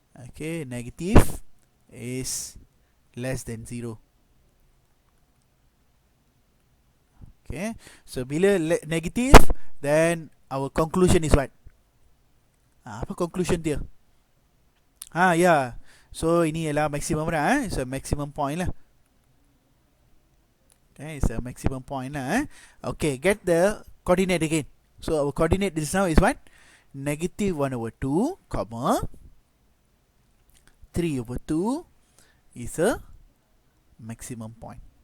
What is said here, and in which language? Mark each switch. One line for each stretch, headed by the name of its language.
English: Okay, negative is less than 0. Okay, so bila negative, then our conclusion is what?
Malay: Apa conclusion dia? Yeah.
English: So
Malay: ini ialah
English: maximum it's a maximum point lah. Okay, it's a maximum point lah. Okay, get the coordinate again. So our coordinate this now is what? Negative 1 over 2, comma 3 over 2 is a maximum point.